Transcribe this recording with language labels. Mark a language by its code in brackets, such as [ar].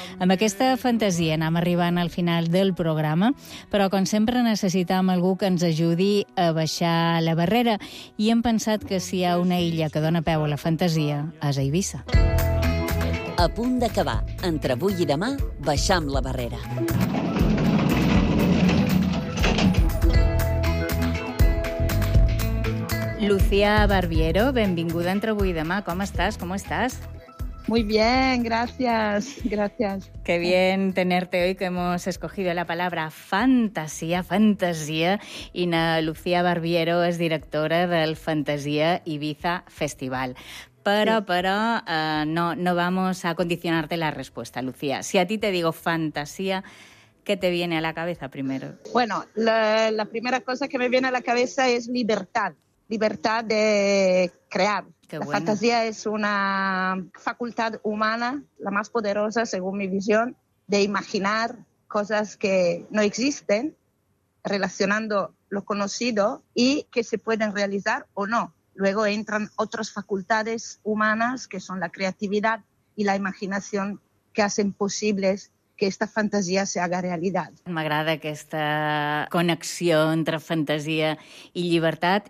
[ca] Amb aquesta fantasia anem arribant al final del programa, però com sempre necessitam algú que ens ajudi a baixar la barrera i hem pensat que si hi ha una illa que dona peu a la fantasia és a Eivissa. A punt d'acabar, entre avui i demà, baixam la barrera. Lucía Barbiero, benvinguda entre avui i demà. Com estàs? Com estàs? [es] Muy bien, gracias, gracias. Qué bien tenerte hoy, que hemos escogido la palabra fantasía, fantasía. Ina Lucía Barbiero es directora del Fantasía Eivissa Festival. Pero no vamos a condicionarte la respuesta, Lucía. Si a ti te digo fantasía, ¿qué te viene a la cabeza primero? Bueno, la primera cosa que me viene a la cabeza es libertad de crear. La fantasía es una facultad humana, la más poderosa, según mi visión, de imaginar cosas que no existen, relacionando lo conocido y que se pueden realizar o no. Luego entran otras facultades humanas, que son la creatividad y la imaginación, que hacen posibles que esta fantasía se haga realidad. [ca] M'agrada aquesta connexió entre fantasia i llibertat.